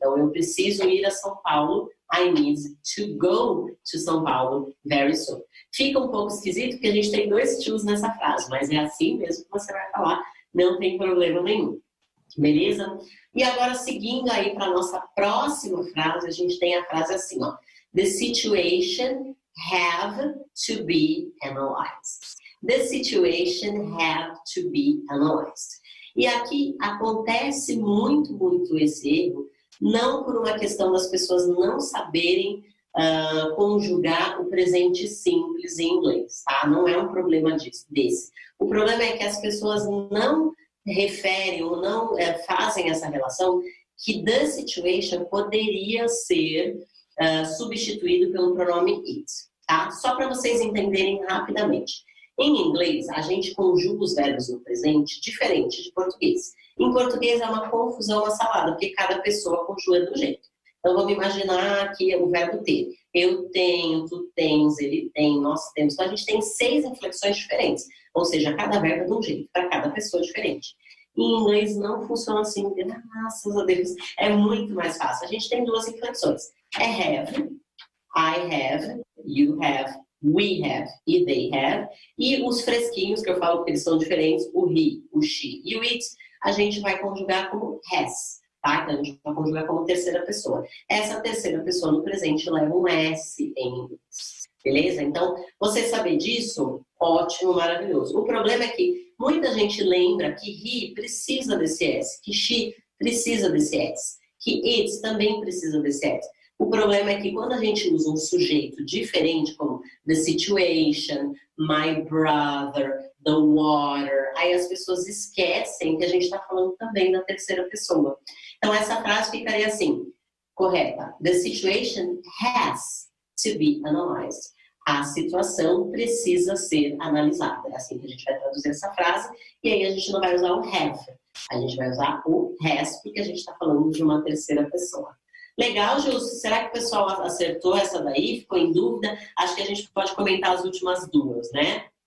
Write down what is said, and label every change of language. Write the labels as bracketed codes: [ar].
[pt] Então, eu preciso ir a São Paulo, [en] I need to go to São Paulo very soon. [pt] Fica um pouco esquisito, porque a gente tem dois tos nessa frase, mas é assim mesmo que você vai falar, não tem problema nenhum. Beleza? E agora, seguindo aí para a nossa próxima frase, a gente tem a frase assim, ó. [en] The situation have to be analyzed. The situation have to be analyzed. [pt] E aqui acontece muito esse erro, não por uma questão das pessoas não saberem conjugar o presente simples em inglês, tá? Não é um problema desse. O problema é que as pessoas não referem ou não fazem essa relação que the situation poderia ser substituído pelo pronome it, tá? Só para vocês entenderem rapidamente. Em inglês, a gente conjuga os verbos no presente diferente de português. Em português é uma confusão, uma salada, porque cada pessoa conjuga do jeito. Então, vamos imaginar aqui o verbo ter. Eu tenho, tu tens, ele tem, nós temos. Então, a gente tem 6 inflexões diferentes. Ou seja, cada verbo é de um jeito, para cada pessoa diferente. Em inglês não funciona assim, graças a Deus. É muito mais fácil. A gente tem 2 inflexões. [en] É have, I have, you have, we have e they have. [pt] E os fresquinhos, que eu falo que eles são diferentes, o he, o she e o it, a gente vai conjugar como has, tá? Então, a gente vai conjugar como terceira pessoa. Essa terceira pessoa no presente leva um S em inglês, beleza? Então, você saber disso, ótimo, maravilhoso. O problema é que muita gente lembra que he precisa desse S, que she precisa desse S, que it também precisa desse S. O problema é que quando a gente usa um sujeito diferente, como [en] the situation, my brother, the water, [pt] aí as pessoas esquecem que a gente está falando também da terceira pessoa. Então, essa frase ficaria assim, correta. [en] The situation has to be analyzed. [pt] A situação precisa ser analisada. É assim que a gente vai traduzir essa frase. E aí a gente não vai usar o have. A gente vai usar o has, porque a gente está falando de uma terceira pessoa. Legal, Júlio. Será que o pessoal acertou essa daí? Ficou em dúvida? Acho que a gente pode comentar as últimas 2, né?